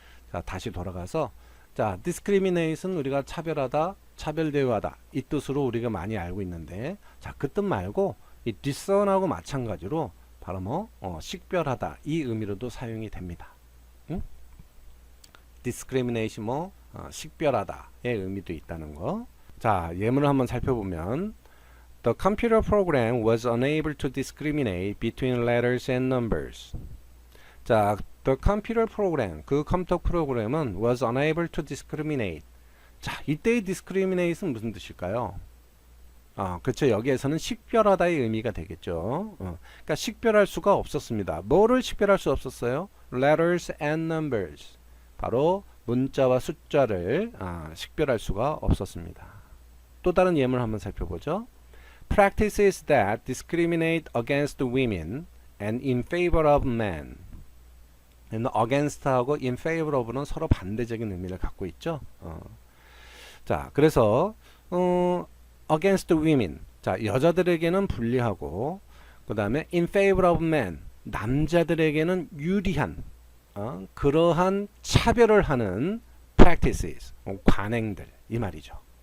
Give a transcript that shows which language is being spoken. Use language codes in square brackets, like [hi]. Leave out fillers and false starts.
[ko] 자, 다시 돌아가서, 자, discrimination 우리가 차별하다, 차별 대우하다 이 뜻으로 우리가 많이 알고 있는데, 자, 그 뜻 말고 이 discern하고 마찬가지로 바로 뭐 식별하다 이 의미로도 사용이 됩니다. 응? discrimination 뭐 식별하다의 의미도 있다는 거. [en] 자, 예문을 한번 살펴보면 The computer program was unable to discriminate between letters and numbers. 자, the computer program, 그 컴퓨터 프로그램은 was unable to discriminate. [ko] 자, 이때의 discriminate은 무슨 뜻일까요? 그렇죠. 여기에서는 식별하다의 의미가 되겠죠. 그러니까 식별할 수가 없었습니다. 뭐를 식별할 수 없었어요? [en] Letters and numbers. [ko] 바로 문자와 숫자를 식별할 수가 없었습니다. 또 다른 예문을 한번 살펴보죠. [en] Practices that discriminate against women and in favor of men. [ko] against하고 in favor of는 서로 반대적인 의미를 갖고 있죠. 자, 그래서 against women. 자, 여자들에게는 불리하고, 그 다음에 in favor of men. 남자들에게는 유리한 그러한 차별을 하는 practices, 관행들 이 말이죠.